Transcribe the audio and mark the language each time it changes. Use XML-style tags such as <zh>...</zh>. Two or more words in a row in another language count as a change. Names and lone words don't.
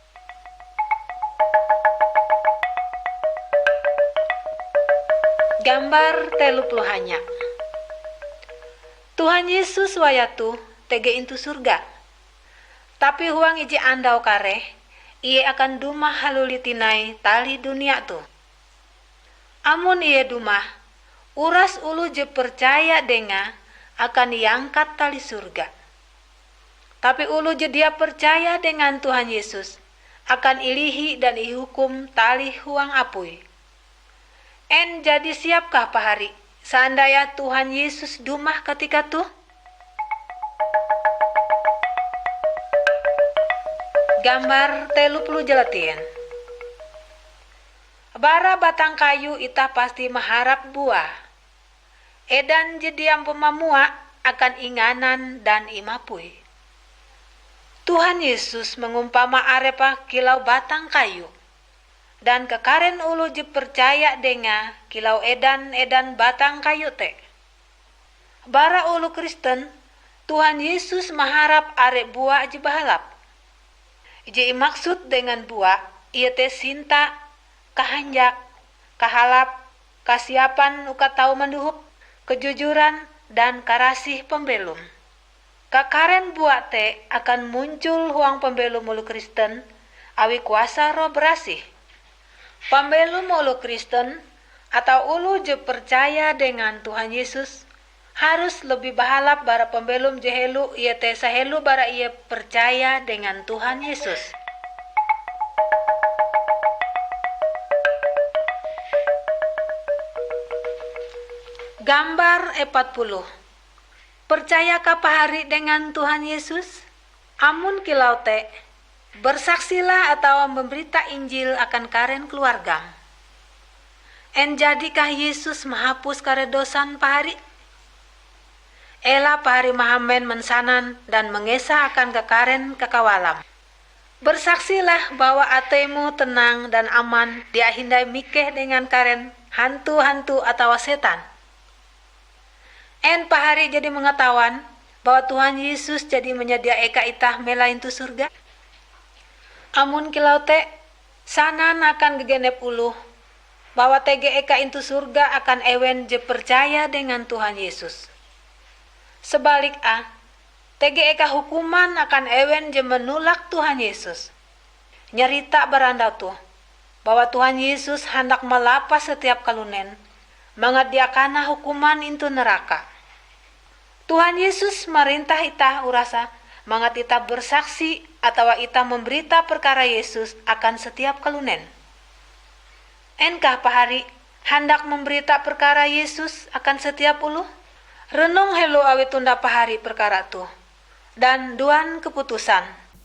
<nij>Gambar 30 hanya. Tuhan Yesus wayatu tege intu surga. Tapi huang iji andau kareh, ia akan dumah halulitinai tali dunia tu. Amun ia dumah, uras ulu je percaya denga akan diangkat tali surga. Tapi ulu je dia percaya dengan Tuhan Yesus akan ilihi dan ihukum tali huang apui. En jadi siapkah pahari seandainya Tuhan Yesus dumah ketika tuh? Gambar 30 jelatien. Bara batang kayu itah pasti maharap buah. Edan jediam pemamua akan inganan dan imapui. Tuhan Yesus mengumpama arepa kilau batang kayu. Dan kekaren ulu je percaya denga kilau edan batang kayu te. Bara ulu Kristen, Tuhan Yesus maharap arek buah je bahalap. Je maksud dengan buah, ia te sinta, kahanjak, kahalap, kasiapan uka tau menduhup,</nij> <id>kejujuran, dan</id> <nij>karasih pembelum. Kakaren buah te akan muncul huang pembelum ulu Kristen, awi kuasa roh berasih. Pembelum ulu Kristen atau ulu je percaya dengan Tuhan Yesus</nij> <id>harus lebih</id> <nij>bahalap bara pembelum jehelu ia te sahelu bara ia percaya dengan Tuhan Yesus. Gambar 40. Percayakah pahari dengan Tuhan Yesus? Amun kilau te</nij> <id>bersaksilah atau memberita Injil</id> <nij>akan karen keluarga. En jadikah Yesus menghapus karedosan pahari? Ela pahari mahamen mensanan dan mengesah akan kekaren kekawalam.</nij> <id>Bersaksilah bahwa</id> <nij>atemu</nij> <id>tenang dan aman</id> <nij>dia hindai mikeh dengan karen hantu-hantu atau setan. En pahari jadi mengetahuan bahwa Tuhan Yesus jadi menyedia eka itah melain tu surga. Amun kilau te sanan akan gegenep uluh bahwa tege eka intu surga akan ewen je percaya dengan Tuhan Yesus. Sebalik tege eka hukuman akan ewen je menolak Tuhan Yesus. Nyerita beranda tuh</nij> <id>bahwa Tuhan Yesus hendak</id> <nij>melapas setiap kalunen, mangadiakana hukuman intu neraka. Tuhan Yesus merintah itah urasa mangat ita</nij> <id>bersaksi atau</id> <nij>ita memberita perkara Yesus akan setiap kalunen. Enkah pahari hendak memberita perkara Yesus akan setiap ulu? Renung helu awi tunda pahari perkara tuh. Dan duan keputusan.</nij>